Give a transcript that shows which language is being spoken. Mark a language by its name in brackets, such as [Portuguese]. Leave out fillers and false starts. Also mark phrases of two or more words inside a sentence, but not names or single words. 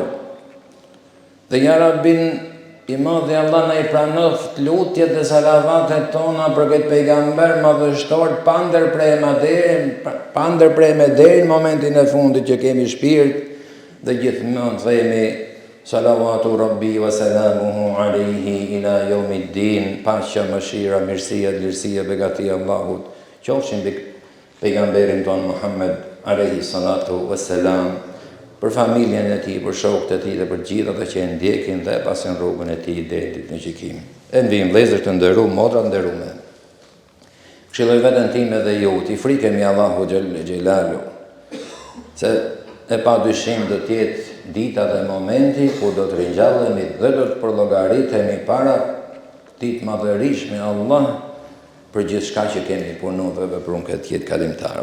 [Albanian] Dhe ja Rabbin i madhi Allah na i pranoft lutjet dhe salavatet tona për këtë pejgamber madhështor pa ndërprerje deri në momentin e fundit që kemi shpirt dhe gjithmonë themi [Arabic] صلوات ربي وسلامه عليه إلى يوم الدين, [Albanian] paqja, mëshira, mirësia, lirësia, begatia Allahut qofshin pejgamberin tonë Muhammed [Arabic] عليه الصلاة والسلام, [Albanian] për familjen e tij, për shokët e tij dhe për gjithë ata që e ndjekin dhe pasin rrugën e tij deri ditën e gjykimit. E ndihmë vëllezër të nderuar, motra të nderuara. Këshilloj veten time dhe ju, t'i frikemi Allahu xhelalu, se e pa dyshim do t'jetë dita dhe momenti ku do të ringjallemi dhe do të përllogaritemi para këtij madhërish me Allah për gjithçka që kemi punuar dhe vepruar këtë jetë kalimtare.